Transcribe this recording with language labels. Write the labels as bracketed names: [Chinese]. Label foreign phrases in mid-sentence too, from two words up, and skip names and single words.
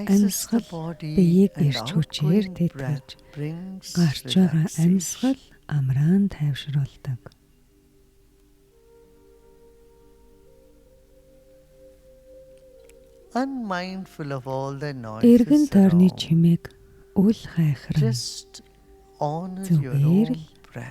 [English] energizes the [Mongolian] амьсгал [English] body [Mongolian] биеийг [English] and [Mongolian] ирч хүчээр [English] outgoing [Mongolian] тэтгэж, [English] breath brings [Mongolian] гарч байгаа [English] relaxation. [Mongolian] амьсгал амраан тайвшруулдаг. [English] Unmindful of all the [Mongolian] Эргэн [English] noises [Mongolian] тойрны [English] around, [Mongolian] чимээг үл хайхран [English] just honor your [Mongolian] зүгээр [English] own [Mongolian] л [English] breath.